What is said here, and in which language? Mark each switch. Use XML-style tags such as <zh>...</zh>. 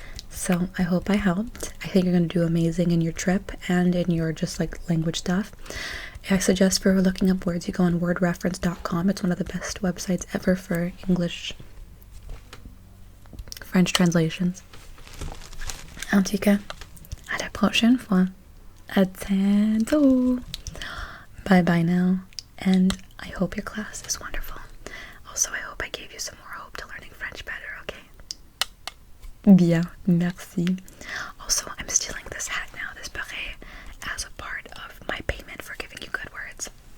<en>So I hope I helped. I think you're going to do amazing in your trip and in your just like language stuff. I suggest for looking up words, you go on wordreference.com. It's one of the best websites ever for English, French translations.</en> <fr>En tout cas, à la prochaine fois. À bientôt.</fr> <en>Bye bye now. And I hope your class is wonderful. Also, I hope I gave you some more hope to learning French better, okay?</en> <fr>Bien, merci.</fr> <en>Also, I'm stealing this hat now, this beret, as a part of my payment for giving you good words.</en>